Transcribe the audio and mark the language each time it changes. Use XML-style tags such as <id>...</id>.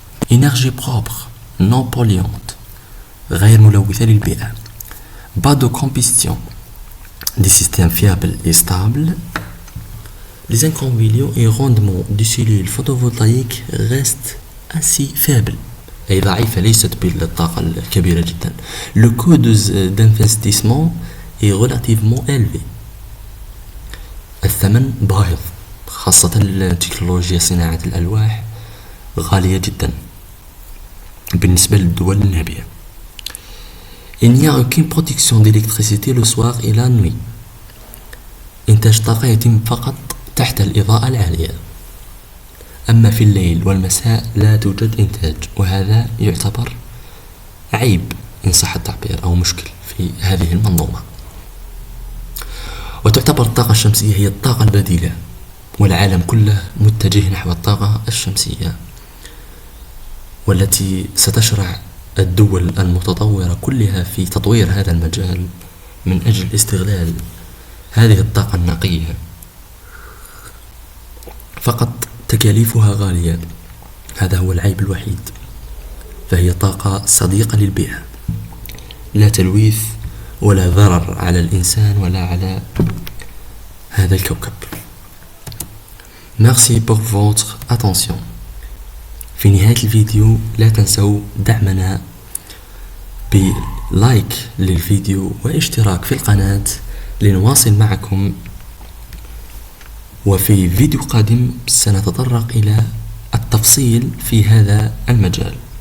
<fr>Énergie propre, non polluante,</fr> <ar>غير ملوثة للبيئة.</ar> <fr>Pas de combustion. Des systèmes fiables et stables. Les inconvénients et rendement des cellules photovoltaïques restent assez faibles.</fr> <ar>أي ضعيفة ليست بالطاقة الكبيرة جدا.</ar> <fr>Le coût d'investissement est relativement élevé.</fr> <ar>الثمن باهظ خاصة التكنولوجيا صناعة الألواح غالية جدا بالنسبة للدول النامية.</ar> <fr>Il n'y a aucune production d'électricité le soir et la nuit.</fr> <ar>إنتاج طاقة يتم فقط تحت الإضاءة العالية. أما في الليل والمساء لا توجد إنتاج وهذا يعتبر عيب إن صح التعبير أو مشكل في هذه المنظومة. وتعتبر الطاقة الشمسية هي الطاقة البديلة والعالم كله متجه نحو الطاقة الشمسية والتي ستشرع الدول المتطورة كلها في تطوير هذا المجال من أجل استغلال هذه الطاقة النقية. فقط تكاليفها غالية، هذا هو العيب الوحيد. فهي طاقة صديقة للبيئة، لا تلويث ولا ضرر على الإنسان ولا على هذا الكوكب.</ar> <fr>Merci pour votre attention.</fr> <ar>في نهاية الفيديو لا تنسوا دعمنا بلايك للفيديو واشتراك في القناة لنواصل معكم. وفي فيديو قادم سنتطرق إلى التفصيل في هذا المجال.</ar>